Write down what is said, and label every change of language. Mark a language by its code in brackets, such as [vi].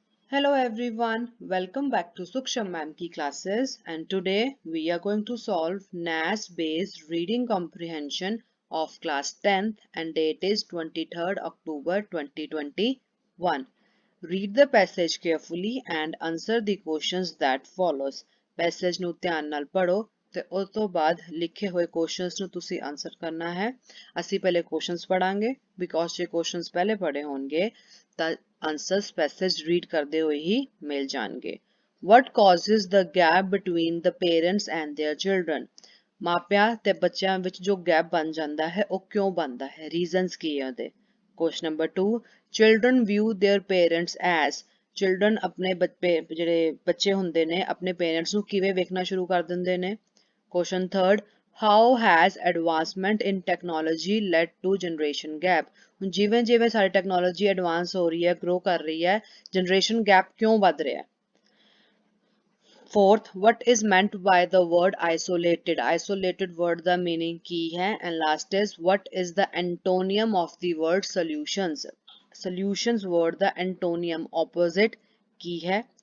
[en] Hello everyone, welcome back to Suksham Ma'am ki classes, and today we are going to solve NAS based reading comprehension of class 10th and date is 23rd October 2021. Read the passage carefully and answer the questions that follows. [pa] Passage ਨੂੰ ਧਿਆਨ ਨਾਲ ਪੜੋ ਤੇ ਉਸ ਤੋਂ ਬਾਅਦ ਲਿਖੇ ਹੋਏ ਕੁਐਸਚਨਸ ਨੂੰ ਤੁਸੀਂ ਆਨਸਰ ਕਰਨਾ ਹੈ। ਅਸੀਂ ਪਹਿਲੇ ਕੁਐਸਚਨਸ ਪੜਾਂਗੇ ਬਿਕੋਜ਼ ਜੇ ਕੁਐਸਚਨਸ ਪਹਿਲੇ ਪੜੇ ਹੋਣਗੇ ਤਾਂ ਆਨਸਰਸ ਪੈਸੇਜ ਰੀਡ ਕਰਦੇ ਹੋਏ ਹੀ ਮਿਲ ਜਾਣਗੇ। [en] What causes the gap between the parents and their children? [pa] ਮਾਪਿਆਂ ਤੇ ਬੱਚਿਆਂ ਵਿੱਚ ਜੋ ਗੈਪ ਬਣ ਜਾਂਦਾ ਹੈ ਉਹ ਕਿਉਂ ਬਣਦਾ ਹੈ, ਰੀਜ਼ਨਸ ਕੀ ਹੈ ਉਹਦੇ। [en] Question number 2, children view their parents as, children [pa] ਆਪਣੇ ਜਿਹੜੇ ਬੱਚੇ ਹੁੰਦੇ ਨੇ ਆਪਣੇ ਪੇਰੈਂਟਸ ਨੂੰ ਕਿਵੇਂ ਵੇਖਣਾ ਸ਼ੁਰੂ ਕਰ ਦਿੰਦੇ ਨੇ। [en] Question third, how has advancement in technology led to generation gap? [pa] ਹੁਣ ਜਿਵੇਂ ਜਿਵੇਂ ਸਾਡੀ ਟੈਕਨੋਲੋਜੀ ਐਡਵਾਂਸ ਹੋ ਰਹੀ ਹੈ, ਗਰੋ ਕਰ ਰਹੀ ਹੈ, ਜਨਰੇਸ਼ਨ ਗੈਪ ਕਿਉਂ ਵੱਧ ਰਿਹਾ ਹੈ। [en] Fourth, what is meant by the word isolated? Isolated word the meaning [pa] ਕੀ ਹੈ। [en] And last is, what is the antonym of the word solutions? Solutions word the antonym opposite [pa] ਕੀ ਹੈ।